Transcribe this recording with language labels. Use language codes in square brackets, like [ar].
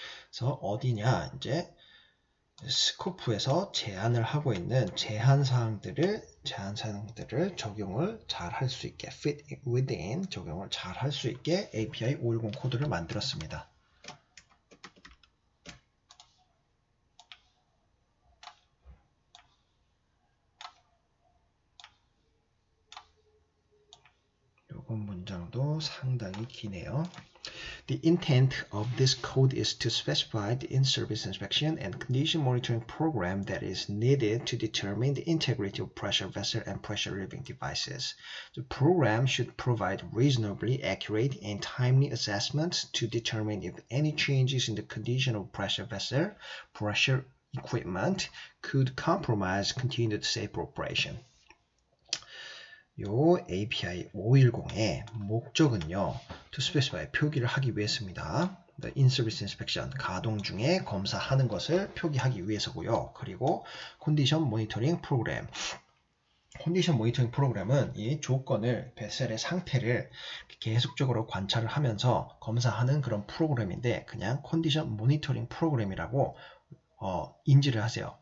[ko] 그래서 어디냐 이제 스코프에서 제한을 하고 있는 제한 사항들을 적용을 잘 할 수 있게 [en] fit within [ko] 적용을 잘 할 수 있게 API 510 코드를 만들었습니다. 요건 문장도 상당히 기네요. [en] The intent of this code is to specify the in-service inspection and condition monitoring program that is needed to determine the integrity of pressure vessel and pressure relieving devices. The program should provide reasonably accurate and timely assessments to determine if any changes in the condition of pressure vessel, pressure equipment could compromise continued safe operation. [ko] 요 API 510의 목적은요, [en] to specify, [ko] 표기를 하기 위해서입니다. [en] The in-service inspection, [ko] 가동 중에 검사하는 것을 표기하기 위해서고요. 그리고 condition monitoring program, 컨디션 모니터링 프로그램은 이 조건을, 베셀의 상태를 계속적으로 관찰을 하면서 검사하는 그런 프로그램인데 그냥 컨디션 모니터링 프로그램이라고 인지를 하세요.